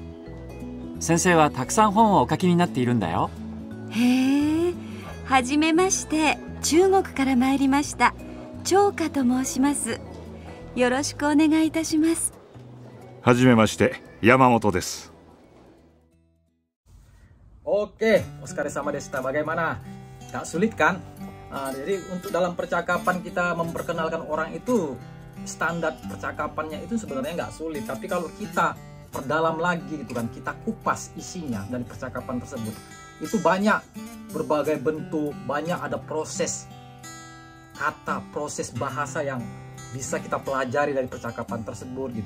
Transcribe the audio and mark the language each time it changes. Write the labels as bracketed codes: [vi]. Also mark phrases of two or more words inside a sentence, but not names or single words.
[ja] 先生はたくさん本をお書きになっているんだよ。へえ、はじめまして、中国から参りました張華と申します。よろしくお願いいたします。はじめまして、山本です。 Oke, お疲れ様でした. [id] Bagaimana? Gak sulit kan? Jadi untuk dalam percakapan kita memperkenalkan orang itu, standar percakapannya itu sebenarnya nggak sulit. Tapi kalau kita perdalam lagi gitu kan, kita kupas isinya dari percakapan tersebut, itu banyak berbagai bentuk, banyak ada proses kata, proses bahasa yang bisa kita pelajari dari percakapan tersebut gitu.